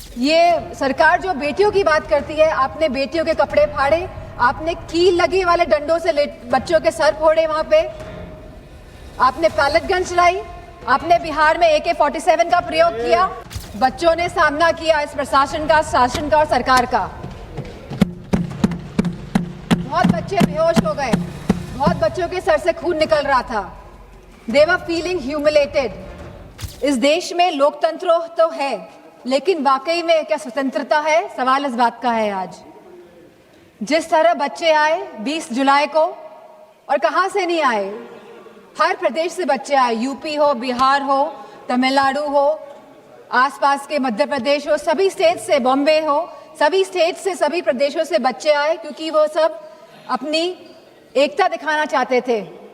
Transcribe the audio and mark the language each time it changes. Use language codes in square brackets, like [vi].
[hi] ये सरकार जो बेटियों की बात करती है, आपने बेटियों के कपड़े फाड़े, आपने कील लगी वाले डंडों से बच्चों के सर फोड़े, वहां पे आपने पैलेट गन चलाई, आपने बिहार में AK-47 का प्रयोग किया। बच्चों ने सामना किया इस प्रशासन का, शासन का और सरकार का। बहुत बच्चे बेहोश हो गए, बहुत बच्चों के सर से खून निकल रहा था। [en] They were feeling humiliated। [hi] इस देश में लोकतंत्र तो है, लेकिन वाकई में क्या स्वतंत्रता है? सवाल इस बात का है आज। जिस तरह बच्चे आए 20 जुलाई को, और कहां से नहीं आए, हर प्रदेश से बच्चे आए, यूपी हो, बिहार हो, तमिलनाडु हो, आसपास के मध्य प्रदेश हो, सभी स्टेट से, बॉम्बे हो, सभी स्टेट से, सभी प्रदेशों से बच्चे आए, क्योंकि वो सब अपनी एकता दिखाना चाहते थे।